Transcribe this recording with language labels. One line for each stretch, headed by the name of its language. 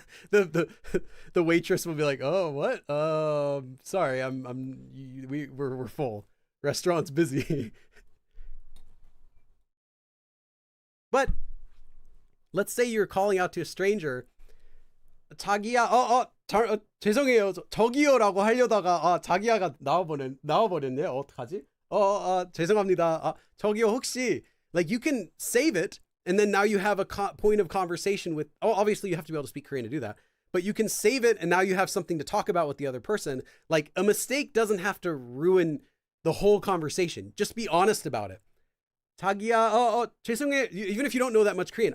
English: the waitress will be like, "Oh, what? Sorry, we're full. Restaurant's busy." But let's say you're calling out to a stranger.
Korean: 자기야, 죄송해요. 저기요라고 하려다가 자기야가 나와버렸네. 어떡하지? 죄송합니다. 저기요 혹시,
English: like, you can save it And then now you have a point of conversation with, oh, obviously you have to be able to speak Korean to do that, but you can save it and now you have something to talk about with the other person. Like a mistake doesn't have to ruin the whole conversation. Just be honest about it.
Korean: 자기야, 죄송해요.
English: Even if you don't know that much Korean.